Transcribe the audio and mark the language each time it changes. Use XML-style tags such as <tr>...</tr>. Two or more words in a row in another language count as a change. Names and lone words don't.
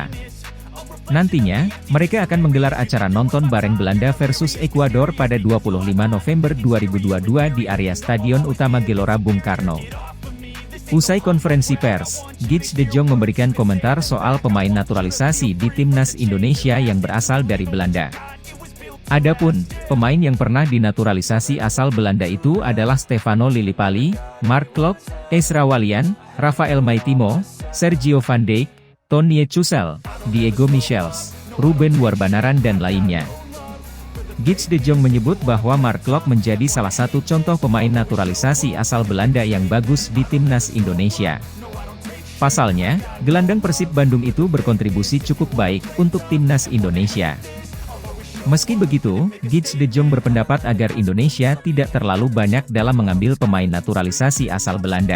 <id>Nantinya, mereka akan menggelar acara nonton bareng Belanda versus Ekuador pada 25 November 2022 di area Stadion Utama Gelora Bung Karno. Usai konferensi pers, Guts de Jong memberikan komentar soal pemain naturalisasi di timnas Indonesia yang berasal dari Belanda. Adapun, pemain yang pernah dinaturalisasi asal Belanda itu adalah Stefano Lillipali, Mark Klok, Ezra Walian, Rafael Maitimo, Sergio Van Dijk, Tony Chusel, Diego Michels, Ruben Warbanaran dan lainnya. Guts de Jong menyebut bahwa Mark Klok menjadi salah satu contoh pemain naturalisasi asal Belanda yang bagus di timnas Indonesia. Pasalnya, gelandang Persib Bandung itu berkontribusi cukup baik untuk timnas Indonesia. Meski begitu, Guts de Jong berpendapat agar Indonesia tidak terlalu banyak dalam mengambil pemain naturalisasi asal Belanda.</id>